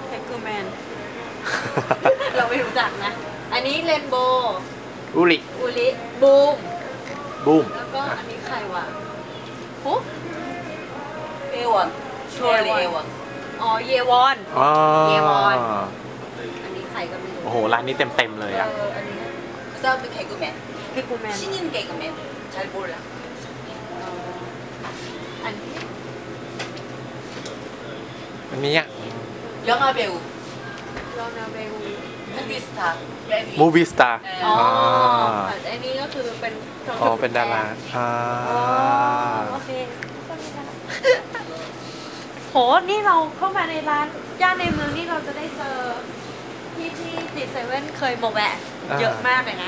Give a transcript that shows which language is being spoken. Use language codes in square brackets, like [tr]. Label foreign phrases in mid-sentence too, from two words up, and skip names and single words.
[th] เราไม่รู้จักนะ อันนี้เรนโบว์ อุริ บูม บูม แล้วก็อันนี้ใครวะปุ๊เอวอนอ๋อเยวอน อ๋อ เยวอน อันนี้ใครก็ไม่รู้ โอ้โหร้านนี้เต็มเลยอ่ะ อันนี้ [ko] 그 다음에 개그맨. 개그맨. 신인 개그맨. 잘 몰라. [th] อันนี้ อันนี้อ่ะ [ko] 영화 배우, [th] โรนาเบล [en] movie star. movie star [th] อ๋อ อ่า อันนี้ก็คือเป็น อ๋อเป็นดาราอ่า อ๋อโอเคก็มีนะโหนี่เราเข้ามาในร้านย่านในเมืองนี่เราจะได้เจอที่ติดเซเว่นเคยมาแวะเยอะมากเลยนะ